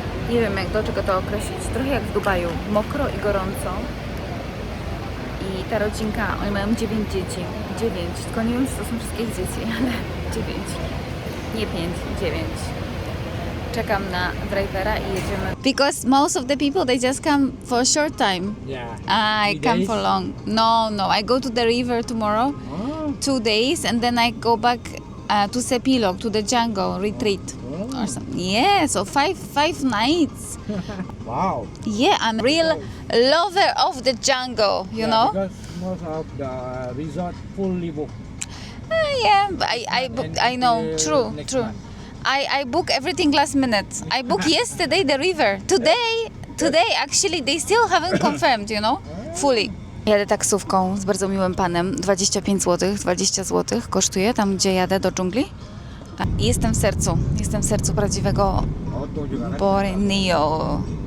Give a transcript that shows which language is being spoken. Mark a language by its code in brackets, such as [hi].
[pl] Nie wiem, do czego to określić. Trochę jak w Dubaju. Mokro i gorąco. I ta rodzinka, oni mają 9 dzieci. 9. Tylko nie wiem, czy to są wszystkie ich dzieci, ale 9. Nie 5, 9. Czekam na drivera i jedziemy. [en] Because most of the people, they just come for a short time. Yeah. I come for long. No. I go to the river tomorrow. 2 days, and then I go back to Sepilok, to the jungle retreat or something. Yeah, so five nights. Wow. Yeah, I'm real lover of the jungle, you know? Because most of the resort fully booked. Yeah, I book. And I know. until next True. month. I book everything last minute. I booked yesterday the river. Today actually they still haven't confirmed, you know, fully. [pl] Jadę taksówką z bardzo miłym panem. 25 zł, 20 zł kosztuje tam, gdzie jadę do dżungli. I jestem w sercu prawdziwego Borneo.